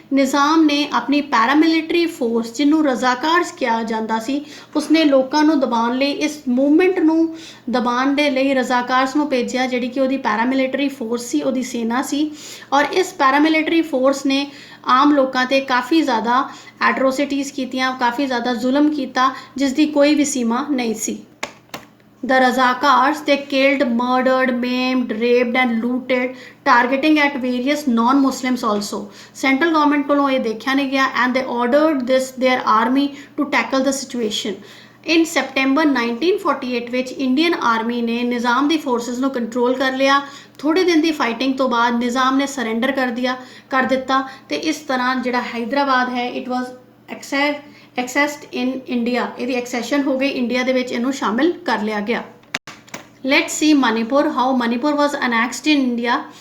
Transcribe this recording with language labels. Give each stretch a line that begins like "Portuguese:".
Punjabi: ਨਿਜ਼ਾਮ ਨੇ ਆਪਣੀ paramilitary force, ਜਿਹਨੂੰ ਰਜ਼ਾਕਾਰਸ ਕਿਹਾ ਜਾਂਦਾ ਸੀ, ਉਸਨੇ ਲੋਕਾਂ ਨੂੰ ਦਬਾਉਣ ਲਈ, ਇਸ ਮੂਵਮੈਂਟ ਨੂੰ ਦਬਾਉਣ ਦੇ ਲਈ ਰਜ਼ਾਕਾਰਸ ਨੂੰ ਭੇਜਿਆ, ਜਿਹੜੀ ਕਿ ਉਹਦੀ ਪੈਰਾਮਿਲਟਰੀ ਫੋਰਸ ਸੀ, ਉਹਦੀ ਸੈਨਾ ਸੀ। ਔਰ ਇਸ ਪੈਰਾਮਿਲਟਰੀ ਫੋਰਸ ਨੇ ਆਮ ਲੋਕਾਂ 'ਤੇ ਕਾਫੀ ਜ਼ਿਆਦਾ ਐਟਰੋਸਿਟੀਜ਼ ਕੀਤੀਆਂ, ਕਾਫੀ ਜ਼ਿਆਦਾ ਜ਼ੁਲਮ ਕੀਤਾ, ਜਿਸ ਦੀ ਕੋਈ ਵੀ ਸੀਮਾ ਨਹੀਂ ਸੀ।
English: The Razakars, they killed, murdered, maimed, raped and looted, targeting at various non-Muslims also. Central government
Punjabi: ਕੋਲੋਂ ਇਹ ਦੇਖਿਆ ਨਹੀਂ ਗਿਆ
English: and they ordered their army to tackle the situation. In September 1948
Punjabi: ਵਿੱਚ ਇੰਡੀਅਨ ਆਰਮੀ ਨੇ ਨਿਜ਼ਾਮ ਦੀ ਫੋਰਸਿਸ ਨੂੰ ਕੰਟਰੋਲ ਕਰ ਲਿਆ। ਥੋੜੇ ਦਿਨ ਦੀ ਫਾਈਟਿੰਗ ਤੋਂ ਬਾਅਦ ਨਿਜ਼ਾਮ ਨੇ ਸਰੈਂਡਰ ਕਰ ਦਿੱਤਾ ਤੇ ਇਸ ਤਰ੍ਹਾਂ ਜਿਹੜਾ हैदराबाद ਹੈ
English: it was accessed in India,
Punjabi: ਇਹਦੀ एक्सेशन
Hindi: हो गई,
Punjabi: इंडिया ਦੇ ਵਿੱਚ ਇਹਨੂੰ ਸ਼ਾਮਿਲ ਕਰ ਲਿਆ ਗਿਆ।
English: Let's see Manipur, how Manipur was annexed to India.